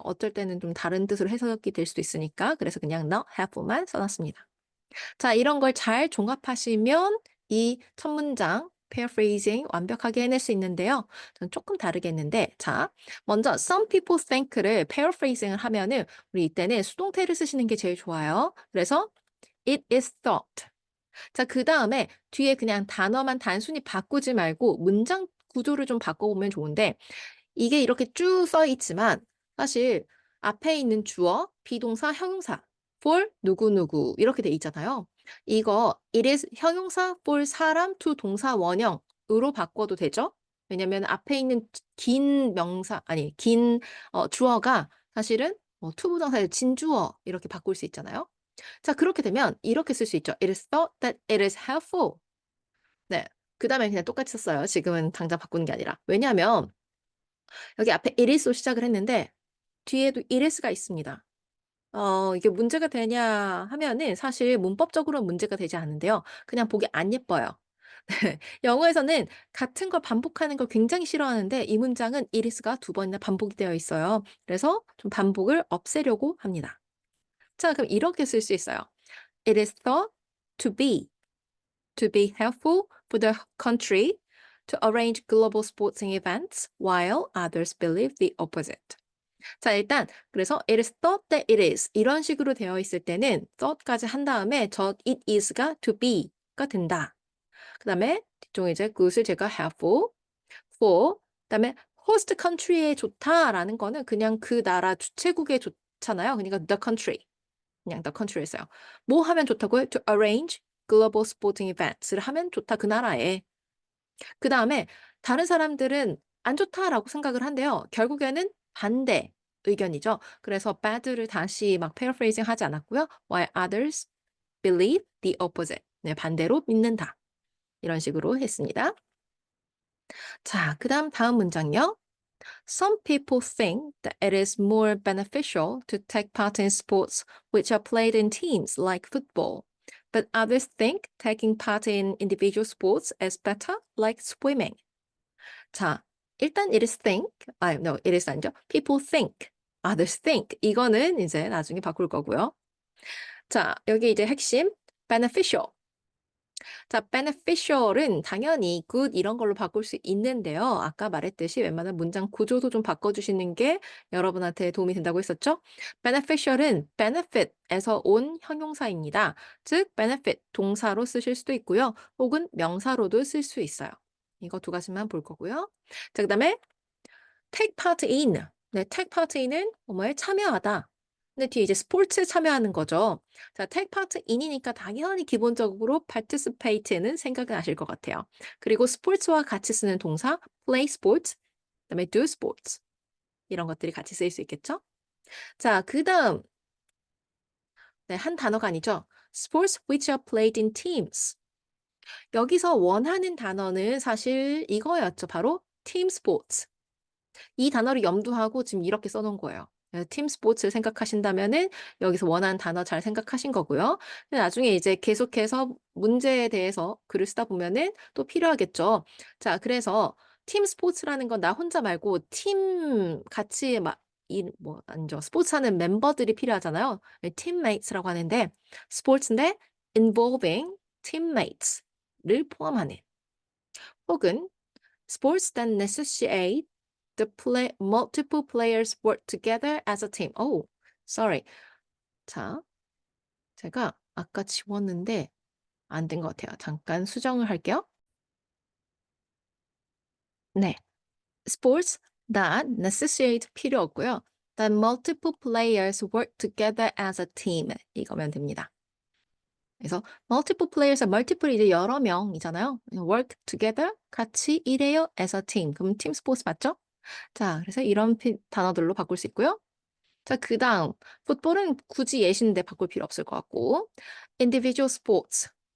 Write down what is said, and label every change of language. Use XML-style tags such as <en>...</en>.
<ko>어떨 때는 좀 다른 뜻으로 해석이 될 수도 있으니까. 그래서 그냥</ko> <en>not helpful</en> <ko>만 써 놨습니다. 자, 이런 걸 잘 종합하시면 이 첫 문장 paraphrasing 완벽하게 해낼 수 있는데요. 전 조금 다르겠는데 자, 먼저 some people think를 paraphrasing을 하면은 우리 이때는 수동태를 쓰시는 게 제일 좋아요. 그래서</ko> <en>it is thought.</en> <ko>자, 그다음에 뒤에 그냥 단어만 단순히 바꾸지 말고 문장 구조를 좀 바꿔보면 좋은데 이게 이렇게 쭉 써 있지만 사실 앞에 있는 주어, 비동사, 형용사 for 누구누구 이렇게 돼 있잖아요. 이거 it is 형용사 for 사람 to 동사 원형으로 바꿔도 되죠? 왜냐면 앞에 있는 긴 명사 아니 긴 주어가 사실은 to 부정사의 진주어 이렇게 바꿀 수 있잖아요. 자, 그렇게 되면 이렇게 쓸 수 있죠.</ko> <en>It is thought that it is helpful.</en> <ko>네. 그다음에 그냥 똑같이 썼어요. 지금은 당장 바꾸는 게 아니라. 왜냐하면 여기 앞에 it is로 시작을 했는데 뒤에도 it is가 있습니다. 이게 문제가 되냐 하면은 사실 문법적으로는 문제가 되지 않는데요. 그냥 보기 안 예뻐요. 네. 영어에서는 같은 걸 반복하는 걸 굉장히 싫어하는데 이 문장은 it is가 두 번이나 반복이 되어 있어요. 그래서 좀 반복을 없애려고 합니다. 자, 그럼 이렇게 쓸 수 있어요.</ko> <en>It is thought to be helpful for the country to arrange global sporting events while others believe the opposite.</en> <ko>자, 일단 그래서 it is thought that it is 이런 식으로 되어 있을 때는 thought까지 한 다음에 저 it is가 to be가 된다. 그다음에 뒤쪽에 이제 그것을 제가 helpful for 그다음에 host country에 좋다라는 거는 그냥 그 나라 주최국에 좋잖아요. 그러니까</ko> <en>the country.</en> <ko>그냥 the country를 써요. 뭐 하면 좋다고요?</ko> <en>To arrange global sporting events를</en> <ko>하면 좋다 그 나라에. 그다음에 다른 사람들은 안 좋다라고 생각을 한대요. 결국에는 반대 의견이죠. 그래서 bad를 다시 막 paraphrasing 하지 않았고요.</ko> <en>While others believe the opposite.</en> <ko>네, 반대로 믿는다. 이런 식으로 했습니다. 자, 그다음 다음 문장요.</ko> <en>Some people think that it is more beneficial to take part in sports which are played in teams like football, but others think taking part in individual sports is better, like swimming.</en> <ko>자, 일단</ko> <en>it is think, no, it is</en> <ko>아니죠.</ko> <en>People think, others think.</en> <ko>이거는 이제 나중에 바꿀 거고요. 자, 여기 이제 핵심 beneficial. 자, beneficial은 당연히 good 이런 걸로 바꿀 수 있는데요. 아까 말했듯이 웬만한 문장 구조도 좀 바꿔주시는 게 여러분한테 도움이 된다고 했었죠? beneficial은 benefit에서 온 형용사입니다. 즉, benefit 동사로 쓰실 수도 있고요. 혹은 명사로도 쓸 수 있어요. 이거 두 가지만 볼 거고요. 자, 그다음에</ko> <en>take part in.</en> <ko>네, take part in은 뭐뭐에 참여하다. 근데 뒤에 이제 스포츠에 참여하는 거죠. 자, take part in이니까 당연히 기본적으로 participate는 생각나실 것 같아요. 그리고 스포츠와 같이 쓰는 동사 play sports, 그다음에 do sports 이런 것들이 같이 쓰일 수 있겠죠? 자, 그다음 네, 한 단어가 아니죠.</ko> <en>sports which are played in teams.</en> <ko>여기서 원하는 단어는 사실 이거였죠. 바로</ko> <en>team sports.</en> <ko>이 단어를 염두하고 지금 이렇게 써 놓은 거예요. 팀 스포츠를 생각하신다면은 여기서 원하는 단어 잘 생각하신 거고요. 근데 나중에 이제 계속해서 문제에 대해서 글을 쓰다 보면은 또 필요하겠죠. 자, 그래서 팀 스포츠라는 건 나 혼자 말고 팀 같이 막 뭐 아니죠. 스포츠하는 멤버들이 필요하잖아요. 팀메이트라고 하는데 스포츠인데</ko> <en>involving teammates를</en> <ko>포함하는 혹은</ko> <en>sports that necessitate multiple players work together as a team. Oh, sorry.</en> <ko>자, 제가 아까 지웠는데 안 된 것 같아요. 잠깐 수정을 할게요. 네. sports that necessitate 필요 없고요.</ko> <en>That multiple players work together as a team.</en> <ko>이거면 됩니다. 그래서 multiple players, multiple 이제 여러 명이잖아요.</ko> <en>work together,</en> <ko>같이 일해요</ko> <en>as a team.</en> <ko>그럼 팀 스포츠 맞죠? 자, 그래서 이런 단어들로 바꿀 수 있고요. 자, 그다음 풋볼은 굳이 예시인데 바꿀 필요 없을 것 같고 individual sports.</ko>